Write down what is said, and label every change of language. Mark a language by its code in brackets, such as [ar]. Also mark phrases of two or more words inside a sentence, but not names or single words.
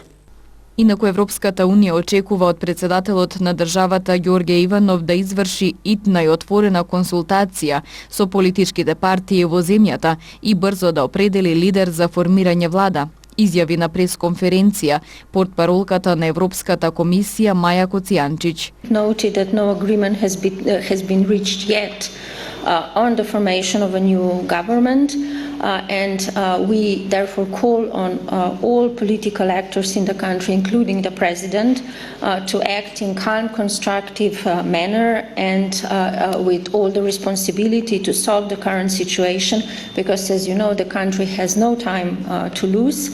[mk] Инаку Европската Унија очекува од председателот на државата Ѓорѓе Иванов да изврши итна и отворена консултација со политичките партии во земјата и брзо да определи лидер за формирање влада, изјави на пресконференција портпаролката на Европската комисија Маја Коцијанчиќ. [en] Noted that no agreement has been reached yet on the formation of a new government, and we therefore call on all political actors in the country, including the president, to act in calm, constructive manner and with all the responsibility to solve the current situation, because as you know, the country has no time to lose.